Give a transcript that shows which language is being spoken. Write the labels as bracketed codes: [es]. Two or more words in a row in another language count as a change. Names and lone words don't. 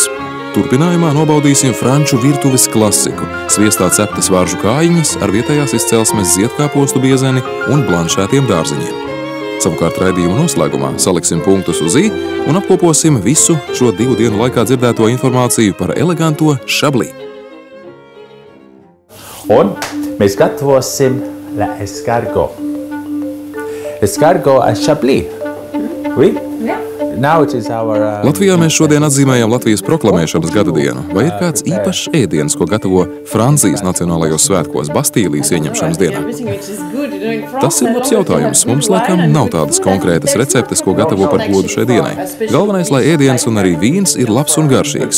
[lv] Turpinājumā nobaudīsim franču virtuves klasiku, sviestā ceptas varžu kājiņas ar vietējās izcelsmes ziedkāpostu biezeni un blanšētiem dārziņiem. Savukārt raidījumu noslēgumā saliksim punktus uz i un apkoposim visu šo 2 dienu laikā dzirdēto informāciju par eleganto Chablis. Un mēs gatavosim [fr] la escargot. Escargot à Chablis. Oui? [en] Now it is our... [lv] Latvijā mēs šodien atzīmējam Latvijas proklamēšanas gada dienu. Vai ir kāds īpašs ēdiens, ko gatavo Francijas nacionālajos svētkos Bastīlijas ieņemšanas dienā? Tas ir labs jautājums. Mums laikam nav tādas konkrētas receptes, ko gatavo par godu šai dienai. Galvenais, lai ēdiens un arī vīns ir labs un garšīgs.